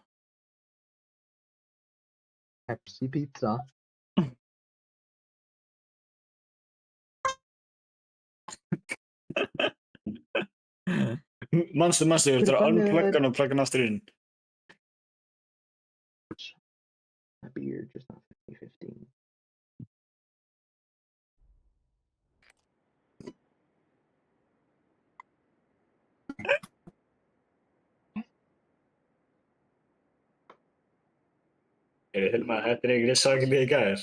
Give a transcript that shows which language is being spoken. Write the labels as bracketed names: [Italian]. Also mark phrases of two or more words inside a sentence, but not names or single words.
[English] Pepsi pizza. [Icelandic] Manstu, þú þurftur að unplugga hann og plugga hann aftur inn. [English] Beer, just not 50-15. [Icelandic] Hilma, þetta er einhverju svakalegi gæðir.